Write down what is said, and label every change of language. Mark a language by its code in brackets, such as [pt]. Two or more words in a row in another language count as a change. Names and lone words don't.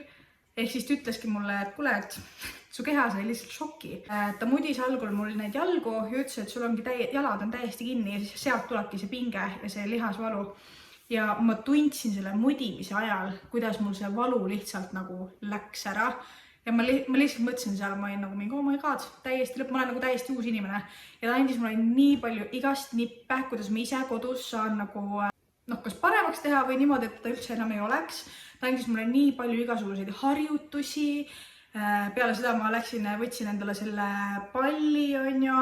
[et] Ehk siis ta ütleski mulle, et kuule, et su keha sai lihtsalt šoki. Ta mudis algul mul neid jalgu ja ütles, et sul ongi jalad on täiesti kinni ja siis sealt tulebki see pinge ja see lihasvalu. Ja ma tundsin selle mudimise ajal, kuidas mul see valu lihtsalt nagu läks ära. Ja ma lihtsalt mõtlesin seal, ma olin nagu mingi, [en] oh my god, [et] täiesti lõpp, ma olen nagu täiesti uus inimene. Ja ta andis mulle nii palju igast nippe, kuidas ma ise kodus saan nagu kas paremaks teha või niimoodi, et ta üldse enam ei oleks. Ta andis mulle nii palju igasuguseid harjutusi. Peale seda ma võtsin endale selle palli, on ju.